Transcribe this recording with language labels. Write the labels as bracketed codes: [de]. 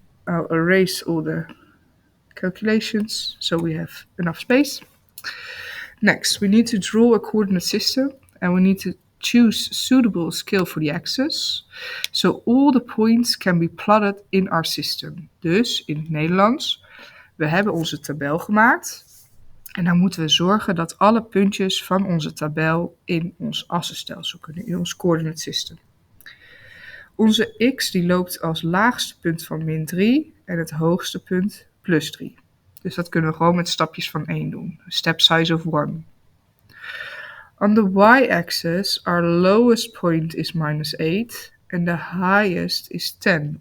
[en] I'll erase all the calculations so we have enough space. Next, we need to draw a coordinate system and we need to choose suitable scale for the axis. So all the points can be plotted in our system. [nl] Dus in het Nederlands, we hebben onze tabel gemaakt. En dan moeten we zorgen dat alle puntjes van onze tabel in ons assenstelsel kunnen, in ons coordinate system. Onze x die loopt als laagste punt van min 3 en het hoogste punt plus 3. Dus dat kunnen we gewoon met stapjes van 1 doen. [en] Step size of 1. On the y-axis, our lowest point is minus 8 and the highest is 10.